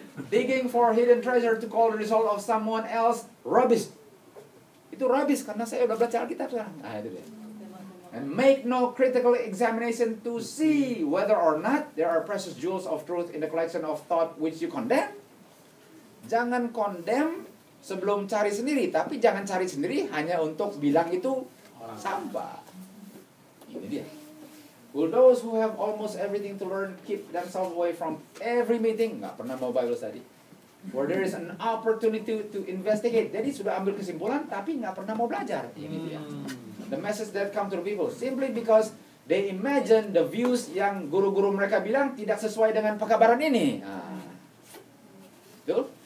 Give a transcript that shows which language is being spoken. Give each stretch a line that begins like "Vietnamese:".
English: Digging for hidden treasure to call the result of someone else rubbish.
Indonesian: Itu rubbish karena saya udah baca Alkitab sekarang. Nah, itu dia.
English: And make no critical examination to see whether or not there are precious jewels of truth in the collection of thought which you condemn.
Indonesian: Jangan condemn sebelum cari sendiri, tapi jangan cari sendiri hanya untuk bilang itu sampah. Ini dia.
English: Will those who have almost everything to learn keep themselves away from every meeting?
Indonesian: Nggak pernah mau
English: Bible study. Where there is an opportunity to investigate.
Indonesian: Jadi sudah ambil kesimpulan, tapi nggak pernah mau belajar. Ini dia.
English: The message that come to the people simply because they imagine the views
Indonesian: yang guru-guru mereka bilang tidak sesuai dengan pekabaran ini. Betul?